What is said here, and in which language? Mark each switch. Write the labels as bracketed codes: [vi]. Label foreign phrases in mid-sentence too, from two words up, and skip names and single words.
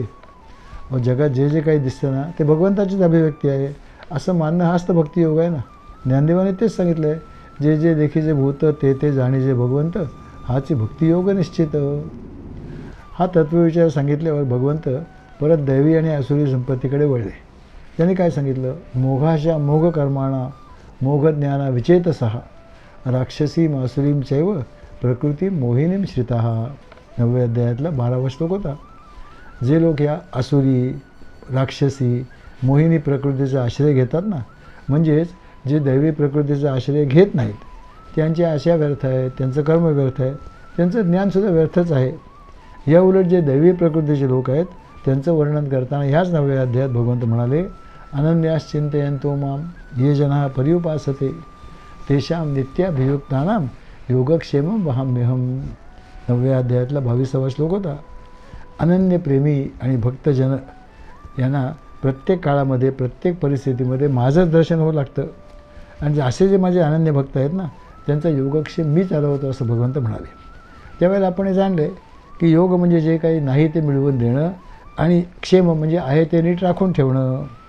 [mr] मग जगात जे जे काही दिसतं ना ते भगवंताचीच अभिव्यक्ती आहे असं मानणं हाच तर भक्तियोग आहे ना. ज्ञानदेवाने तेच सांगितलं आहे, जे जे देखीचे भूत ते ते जाणीजे भगवंत हाची भक्तियोग निश्चित. हा तत्वविचार सांगितल्यावर भगवंत परत दैवी आणि आसुरी संपत्तीकडे वळले. त्यांनी काय सांगितलं, [sa] मोघाशा मोघ कर्माणा मोघज्ञाना विचेतसः राक्षसी मासुरीम चैव प्रकृती मोहिनीम श्रिता. [mr] 9व्या अध्यायातला 12वा श्लोक होता. जे लोक ह्या आसुरी, राक्षसी, मोहिनी प्रकृतीचा आश्रय घेतात ना, म्हणजेच जे दैवी प्रकृतीचा आश्रय घेत नाहीत, त्यांची आशा व्यर्थ आहे, त्यांचं कर्म व्यर्थ आहे, त्यांचं ज्ञानसुद्धा व्यर्थच आहे. या उलट जे दैवी प्रकृतीचे लोक आहेत त्यांचं वर्णन करताना ह्याच 9व्या अध्यायात भगवंत म्हणाले, [sa] अनन्यास चिंतयन्तो माम ये जनाः पर्युपासते तेषां नित्याभियुक्तानां योगक्षेमं वहाम्यहम [mr] 9व्या अध्यायातला 22वा श्लोक होता. अनन्य प्रेमी आणि भक्तजन यांना प्रत्येक काळामध्ये प्रत्येक परिस्थितीमध्ये माझंच दर्शन होऊ लागतं. आणि असे जे माझे अनन्य भक्त आहेत ना, त्यांचा योगक्षेम मी चालवतो असं भगवंत म्हणाले. त्यावेळेला आपण हे जाणले की योग म्हणजे जे काही नाही ते मिळवून देणं आणि क्षेम म्हणजे आहे ते नीट राखून ठेवणं.